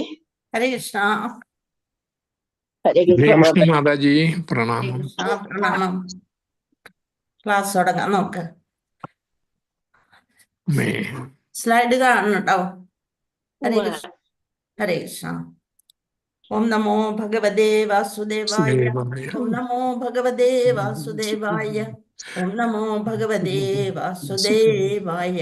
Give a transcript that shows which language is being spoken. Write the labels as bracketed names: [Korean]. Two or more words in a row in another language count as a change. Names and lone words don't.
[Hindi] हरे कृष्ण। हरे [Malayalam] ഹരേ [Hindi] कृष्ण [Malayalam] കൃഷ്ണ [Hindi] माता [Malayalam] മാതാജി [Hindi] हरे [Malayalam] പ്രണാമം. [Hindi] कृष्ण प्रणाम। [Malayalam] ക്ലാസ് തുടങ്ങാൻ നോക്ക്. മേ സ്ലൈഡ് കാണുന്നുണ്ടോ? ഹരേ [Hindi] जी। [Malayalam] കൃഷ്ണ. ഹരേ കൃഷ്ണ. [Sanskrit] ॐ नमो भगवते वासुदेवाय. ദേവായ ॐ नमो भगवते वासुदेवाय. ॐ नमो भगवते वासुदेवाय.